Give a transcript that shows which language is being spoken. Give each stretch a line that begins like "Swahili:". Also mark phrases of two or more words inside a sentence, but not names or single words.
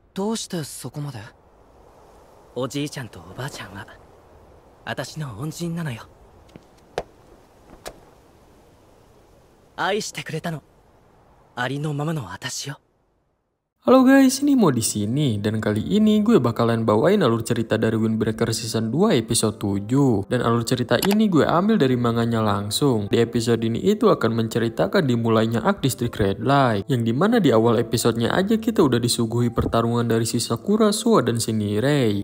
Japanese: どうしてそこまで？おじいちゃんとおばあちゃんは私の恩人なのよ。愛してくれたの。ありのままの私よ。
Indonesian: Halo guys, ini mau di sini dan kali ini gue bakalan bawain alur cerita dari Windbreaker season 2 episode 7. Dan alur cerita ini gue ambil dari manganya langsung. Di episode ini itu akan menceritakan dimulainya arc District Red Light, yang dimana di awal episodenya aja kita udah disuguhi pertarungan dari si Sakura, Suo, dan si Nirei.